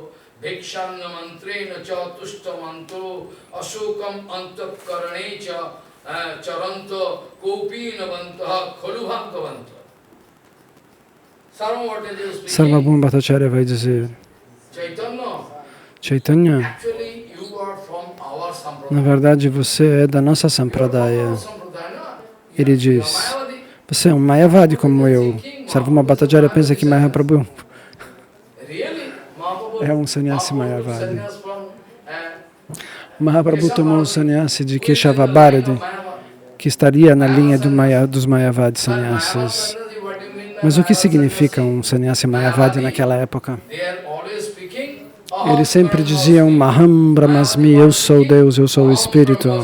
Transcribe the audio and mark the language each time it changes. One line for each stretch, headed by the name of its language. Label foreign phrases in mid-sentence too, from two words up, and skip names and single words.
Portuguese: Sarvabhauma Bhattacharya vai dizer, Chaitanya, na verdade você é da nossa Sampradaya. Ele diz, você é um Mayavadi como eu. Sarvabhauma Bhattacharya pensa que Mahaprabhu é um sannyasi Mayavadi. Mahaprabhu tomou o sannyasi de Keshava Bharati, que estaria na linha dos Mayavadi sannyasis. Mas o que significa um sannyasi Mayavadi naquela época? Eles sempre diziam,
Sanskrit: अहं ब्रह्मास्मि,
Portuguese: eu sou Deus, eu sou o Espírito.